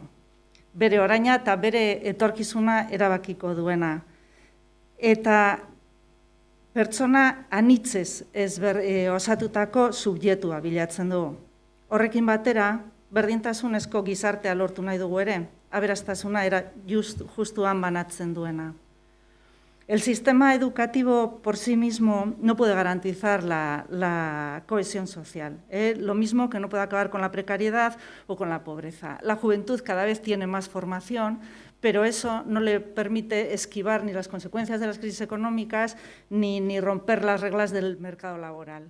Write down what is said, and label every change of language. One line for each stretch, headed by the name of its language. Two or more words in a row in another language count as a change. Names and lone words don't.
Basque: Bere oraina eta bere etorkizuna erabakiko duena. Eta pertsona anitzez osatutako subjektua bilatzen dugu. Horrekin batera, berdintasunezko gizartea lortu nahi dugu ere, aberastasuna justuan banatzen duena.
Spanish: El sistema educativo por sí mismo no puede garantizar la cohesión social. Lo mismo que no puede acabar con la precariedad o con la pobreza. La juventud cada vez tiene más formación, pero eso no le permite esquivar ni las consecuencias de las crisis económicas ni romper las reglas del mercado laboral.